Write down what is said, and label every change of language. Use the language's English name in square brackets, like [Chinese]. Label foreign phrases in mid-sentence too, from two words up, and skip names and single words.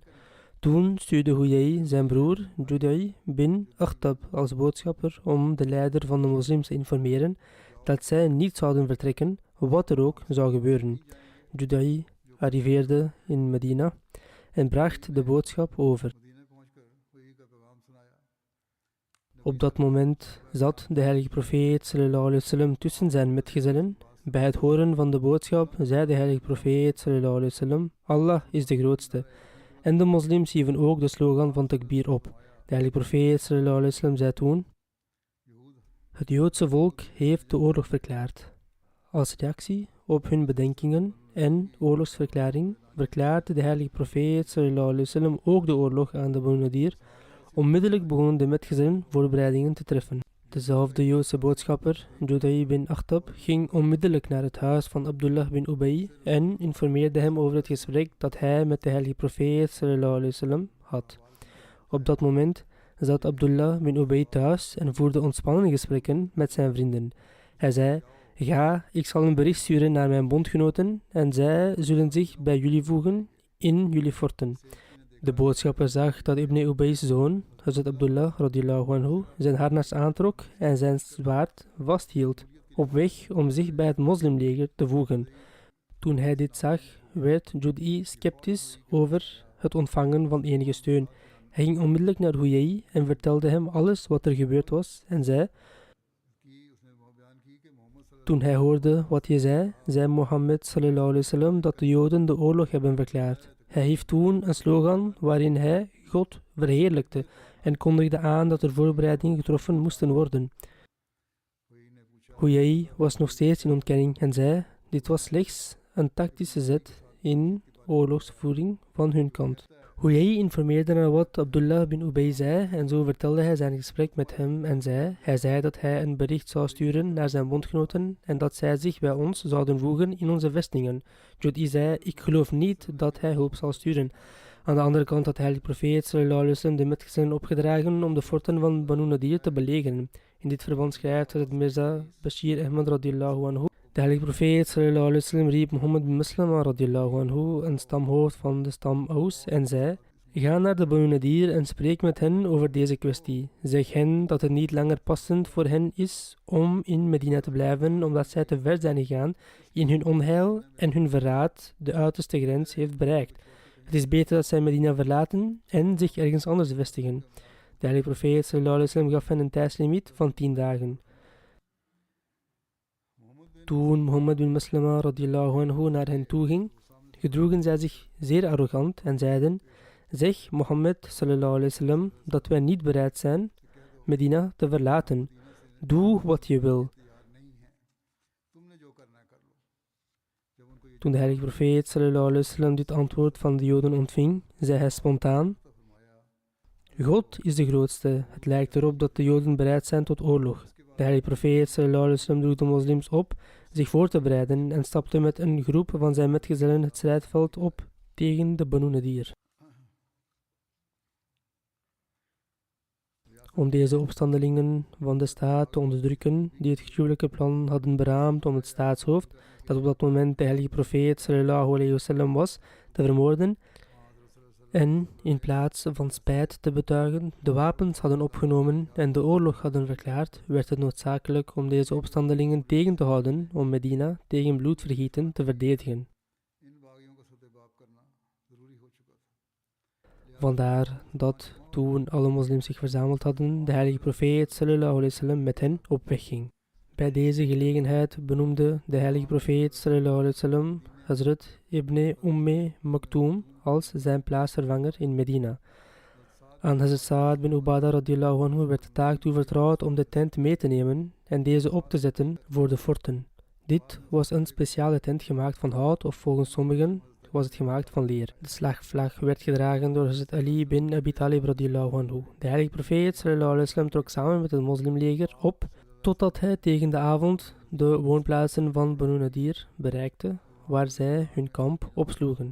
[Dutch] Toen stuurde Huyai zijn broer Judai bin Akhtab als boodschapper om de leider van de moslims te informeren dat zij niet zouden vertrekken, wat er ook zou gebeuren. Judai arriveerde in Medina en bracht de boodschap over. Op dat moment zat de heilige profeet [Arabic] صلى الله عليه وسلم [Dutch] tussen zijn metgezellen. Bij het horen van de boodschap zei de heilige profeet [Arabic] صلى الله عليه وسلم: [Dutch] Allah is de grootste. En de moslims hieven ook de slogan van takbir op. De heilige profeet [Arabic] صلى الله عليه وسلم [Dutch] zei toen: het Joodse volk heeft de oorlog verklaard. Als reactie op hun bedenkingen en oorlogsverklaring verklaarde de heilige profeet [Arabic] صلى الله عليه وسلم [Dutch] ook de oorlog aan de Banu Nadir. Onmiddellijk begonnen de metgezellen voorbereidingen te treffen. Dezelfde Joodse boodschapper, Judai bin Akhtab, ging onmiddellijk naar het huis van Abdullah bin Ubay en informeerde hem over het gesprek dat hij met de heilige profeet [Arabic] صلى الله عليه وسلم [Dutch] had. Op dat moment zat Abdullah bin Ubay thuis en voerde ontspannen gesprekken met zijn vrienden. Hij zei: ga, ik zal een bericht sturen naar mijn bondgenoten en zij zullen zich bij jullie voegen in jullie forten. De boodschapper zag dat Ibn Ubay's zoon, Hazrat Abdullah [Arabic] رضي الله عنه, [Dutch] zijn harnas aantrok en zijn zwaard vasthield, op weg om zich bij het moslimleger te voegen. Toen hij dit zag, werd Judai sceptisch over het ontvangen van enige steun. Hij ging onmiddellijk naar Huyai en vertelde hem alles wat er gebeurd was en zei: toen hij hoorde wat je zei Mohammed [Arabic] صلى الله عليه وسلم [Dutch] dat de Joden de oorlog hebben verklaard. Hij hief toen een slogan waarin hij God verheerlijkte en kondigde aan dat er voorbereidingen getroffen moesten worden. Huyai was nog steeds in ontkenning en zei: dit was slechts een tactische zet in oorlogsvoering van hun kant. Huyai informeerde naar wat Abdullah bin Ubay zei en zo vertelde hij zijn gesprek met hem en hij zei dat hij een bericht zou sturen naar zijn bondgenoten en dat zij zich bij ons zouden voegen in onze vestingen. Judai zei: ik geloof niet dat hij hulp zal sturen. Aan de andere kant had de heilige profeet [Arabic] صلى الله عليه وسلم [Dutch] de metgezellen opgedragen om de forten van Banu Nadir te belegeren. In dit verband schrijft het Mirza Bashir Ahmad [Arabic] رضي الله عنه: [Dutch] de heilige profeet [Arabic] صلى الله عليه وسلم [Dutch] riep Mohammed bin Maslama [Arabic] رضي الله عنه, [Dutch] een stamhoofd van de stam Aus, en zei: ga naar de Banu Nadir en spreek met hen over deze kwestie. Zeg hen dat het niet langer passend voor hen is om in Medina te blijven, omdat zij te ver zijn gegaan in hun onheil en hun verraad de uiterste grens heeft bereikt. Het is beter dat zij Medina verlaten en zich ergens anders vestigen. De heilige profeet [Arabic] صلى الله عليه وسلم [Dutch] gaf hen een tijdslimiet van 10 dagen. Toen Mohammed bin Maslama [Arabic] رضي الله عنه [Dutch] naar hen toe ging, gedroegen zij zich zeer arrogant en zeiden: zeg Mohammed [Arabic] صلى الله عليه وسلم [Dutch] dat wij niet bereid zijn Medina te verlaten. Doe wat je wil. Toen de heilige profeet [Arabic] صلى الله عليه وسلم [Dutch] dit antwoord van de Joden ontving, zei hij spontaan: God is de grootste. Het lijkt erop dat de Joden bereid zijn tot oorlog. De heilige profeet [Arabic] صلى الله عليه وسلم [Dutch] droeg de moslims op zich voor te bereiden en stapte met een groep van zijn metgezellen het strijdveld op tegen de Banu Nadir. Om deze opstandelingen van de staat te onderdrukken, die het gruwelijke plan hadden beraamd om het staatshoofd, dat op dat moment de heilige profeet [Arabic] صلى الله عليه وسلم [Dutch] was, te vermoorden, en in plaats van spijt te betuigen, de wapens hadden opgenomen en de oorlog hadden verklaard, werd het noodzakelijk om deze opstandelingen tegen te houden om Medina tegen bloedvergieten te verdedigen. Vandaar dat toen alle moslims zich verzameld hadden, de heilige profeet [Arabic] صلى الله عليه وسلم [Dutch] met hen op weg ging. Bij deze gelegenheid benoemde de heilige profeet [Arabic] صلى الله عليه وسلم [Dutch] Hazrat Ibn Maktoum als zijn plaatsvervanger in Medina. Aan Hazrat Sa'ad bin Ubadah [Arabic] رضي الله عنه [Dutch] werd de taak toevertrouwd om de tent mee te nemen en deze op te zetten voor de forten. Dit was een speciale tent gemaakt van hout of volgens sommigen was het gemaakt van leer. De slagvlag werd gedragen door Hazrat Ali bin Abi Talib [Arabic] رضي الله عنه. [Dutch] De heilige profeet [Arabic] صلى الله عليه وسلم [Dutch] trok samen met het moslimleger op totdat hij tegen de avond de woonplaatsen van Banu Nadir bereikte, waar zij hun kamp opsloegen.